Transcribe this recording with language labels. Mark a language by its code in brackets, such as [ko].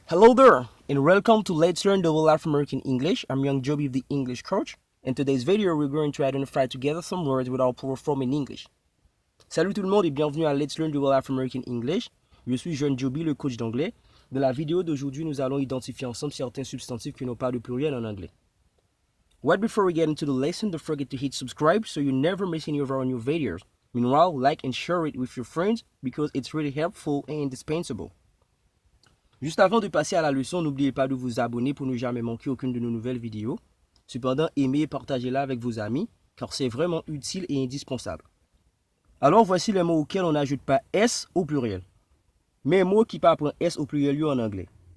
[en] Hello there, and welcome to Let's Learn the Whole Life American English. I'm Young Joby, the English coach. In today's video, we're going to identify together some words with our plural form in English. [fr] Salut tout le monde et bienvenue à Let's Learn the Whole Life American English. Je suis Jeune Joby, le coach d'anglais. Dans la vidéo d'aujourd'hui, nous allons identifier ensemble certains substantifs qui n'ont pas de pluriel en anglais. [en] Right before we get into the lesson, don't forget to hit subscribe so you never miss any of our new videos. Meanwhile, like and share it with your friends because it's really helpful and indispensable. [fr] Juste avant de passer à la leçon, n'oubliez pas de vous abonner pour ne jamais manquer aucune de nos nouvelles vidéos. Cependant, aimez et partagez-la avec vos amis, car c'est vraiment utile et indispensable. Alors, voici les mots auxquels on n'ajoute pas S au pluriel. Mais un mot qui peut prendre S au pluriel en anglais.